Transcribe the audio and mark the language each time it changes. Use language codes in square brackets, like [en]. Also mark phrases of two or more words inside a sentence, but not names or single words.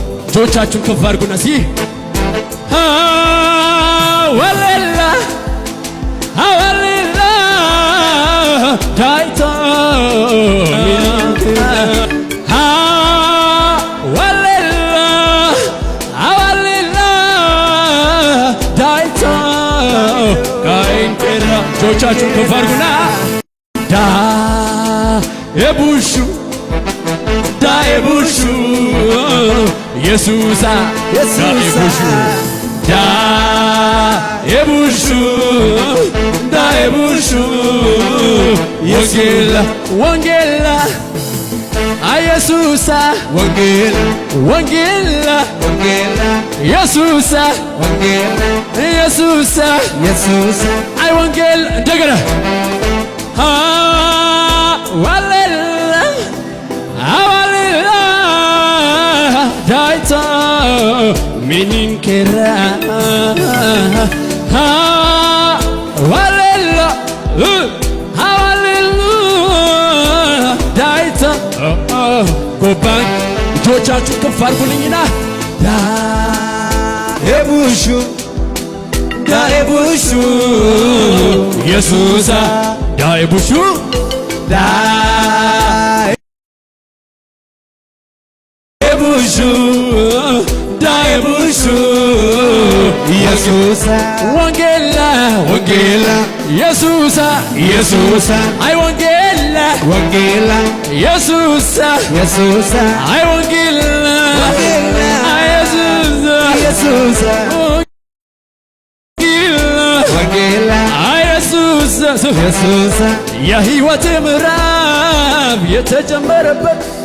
[am] እጆቻችሁን ከፍ አድርጉና እስኪ ሃሌሉያ ሃሌሉያ ዳይቶ [wal] ሃሌሉያ ሃሌሉያ ዳይቶ ካይንቴራ [am] እጆቻችሁን ከፍ አድርጉና [wal] ዳ ኤቡሹ ዳ ኤቡሹ ኢየሱሳ ኢየሱሳ ዳ ኤቡሹ ዳ ኤቡሹ ዳ ኤቡሹ ወንጌላ ወንጌላ አየሱሳ ወንጌል ወንጌላ ወንጌል ኢየሱሳ ወንጌል ኢየሱሳ ኢየሱስ አይ ወንጌል እንደገና ሃሌሉያ ሃሌሉያ ዳይቶ ሚኒንኬራ ሃሌሉያ ሃሌሉያ ዳይቶ ጎባኝ [am] እጆቻችሁ ከፍ አድርጉልኝና [wal] ዳ ኤቡሹ ዳ ኤቡሹ ኢየሱሳ ዳ ኤቡሹ ዳ ኤቡሹ ዳ ኤቡሹ ኢየሱሳ ወንጌላ ወንጌላ ኢየሱሳ ኢየሱሳ አይ ወንጌላ ወንጌላ ኢየሱሳ ኢየሱሳ አይ ወንጌላ ወንጌላ አይ ኢየሱሳ ኢየሱሳ ወንጌላ ወንጌላ አይ ኢየሱስ ኢየሱስ [am] የህይወት ምዕራፍ የተጀመረበት